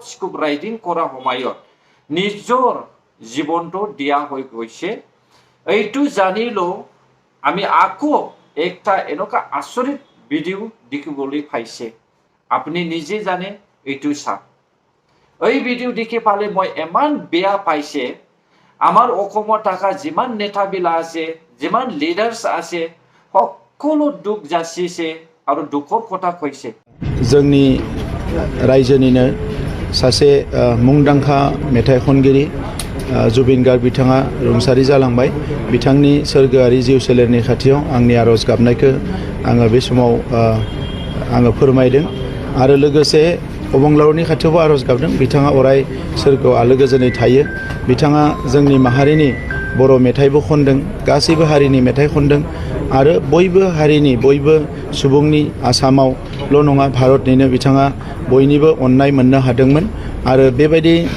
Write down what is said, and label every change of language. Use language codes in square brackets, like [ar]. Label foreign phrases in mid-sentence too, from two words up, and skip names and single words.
[as] স্কুব ৰাইডিং কৰা সময়ত নিজৰ জীৱনটো দিয়া হৈ গৈছে এইটো জানিলো আমি আকৌ একটা এনেকা আচৰিত ভিডিও দেখিবলৈ পাইছে আপুনি নিজে জানে এইটো চাওক এই ভিডিও দেখি পালে মই ইমান বেয়া পাইছে আমাৰ অসমত থকা যিমান নেতাবিলাক আছে যিমান লিডাৰ্স আছে সকলো দুখ যাচিছে আৰু দুখৰ কথা কৈছে [brx] जोंनि रायजोनिनो सासे मुंदांखा मेथाइ खनगिरि जुबिन गार्ग बिथाङा रुंसारि जालांबाय बिथांनि सोरगोआरि जिउ सोलेरनि खाथियाव आंनि आरज गाबनायखौ आङो बे समाव आङो फोरमायदों आरो लोगोसे अबंलावरनि खाथियावबो आरज गाबदों बिथाङा अराय सोरगोआव आलो गोजोनै थायो बिथाङा जोंनि माहारिनि बर' मेथाइबो खनदों गासैबो हारिनि मेथाइ खनदों आरो बयबो हारिनि बयबो सुबुंनि आसामावल' नङा भारतनिनो बिथाङा बयनिबो अननाय मोननो हादोंमोन आरो बेबायदि